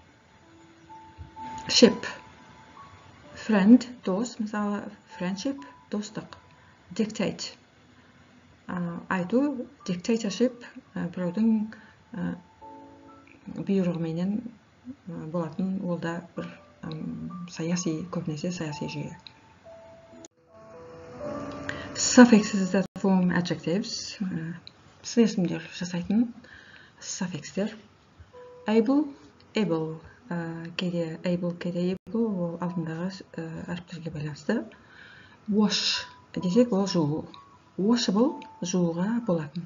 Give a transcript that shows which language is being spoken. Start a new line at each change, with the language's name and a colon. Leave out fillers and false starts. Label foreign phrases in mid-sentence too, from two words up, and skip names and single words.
English: Ship friend,
Kazakh: дос, мысалы friendship, достық. Dictate айту, dictatorship біреудің бұйрығыменен болатын, ол да бір көбінесе саяси жүйе.
English: Suffixes that form adjectives
Kazakh: селесімдер жасайтын suffixтер. Able кейде able, ол алдындағы әріптерге байланысты. Wash десек ол жуу. Washable жууға болатын.